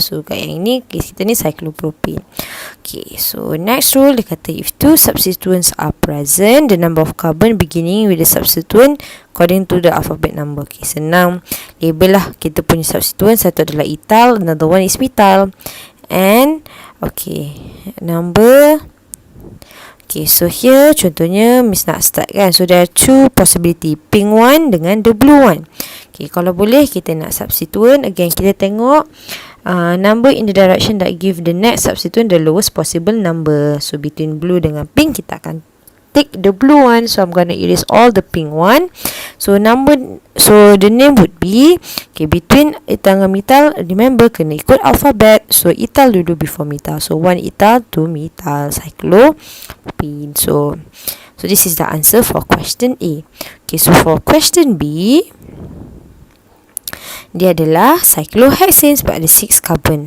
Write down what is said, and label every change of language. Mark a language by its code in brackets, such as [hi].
[ms] So kat yang ini case kita ni cyclopropane. [en] Okay, so next rule dia kata if 2 substituents are present, the number of carbon beginning with the substituent according to the alphabet number. [ms] Okay, senang label lah kita punya substituent. Satu adalah ethyl, [en] another one is methyl. And okay, number. Okay, so here contohnya Miss nak start kan. So there are 2 possibility, pink one dengan the blue one. Okay, [ms] kalau boleh kita nak [en] substituent. Again kita tengok number in the direction that give the next substituent the lowest possible number. So between blue dengan pink kita akan take the blue one. So I'm going to erase all the pink one. So the name would be, okay, between ethyl dengan methyl, remember kena ikut alphabet. So ethyl dulu before methyl. So 1 ethyl, 2 methyl, cyclopropane. So this is the answer for question A. Okay, so for question B, [ms] Dia adalah cyclohexane sebab ada 6 carbon.